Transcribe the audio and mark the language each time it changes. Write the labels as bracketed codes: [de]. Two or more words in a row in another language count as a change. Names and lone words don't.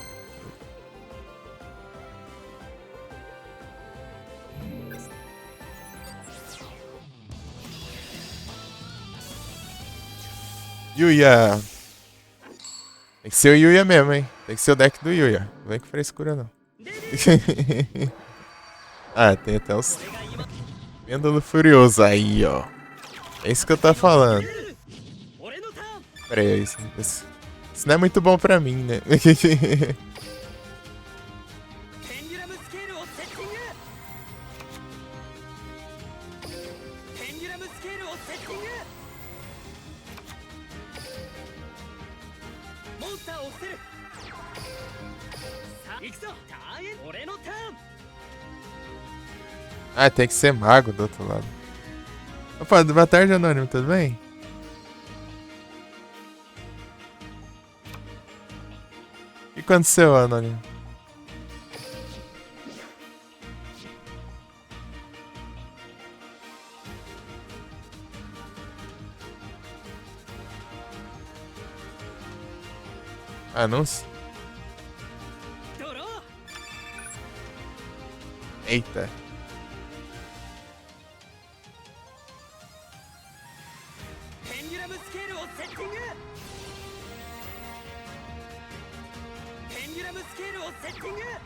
[pt] Yuya. Tem que ser o Yuya mesmo, hein? Tem que ser o deck do Yuya. Não vem com frescura, não. Ah, tem até os... Pêndulo Furioso. Aí, ó. É isso que eu tô falando. [ja] 俺のターン [pt] Pera aí, isso não é muito bom pra mim, né? [ja] ペンデュラムスケールをセッティングペンデュラムスケールをセッティングモンスターを伏せるさあ行くぞターンエン俺のターン [pt] Ah, tem que ser mago do outro lado. Opa, boa tarde, Anônimo, tudo bem? O que aconteceu, Anônimo? Anúncio? [ja] ドロー [pt] Eita. [ja] ペンデュラムスケールをセッティングペンデュラムスケールをセッティング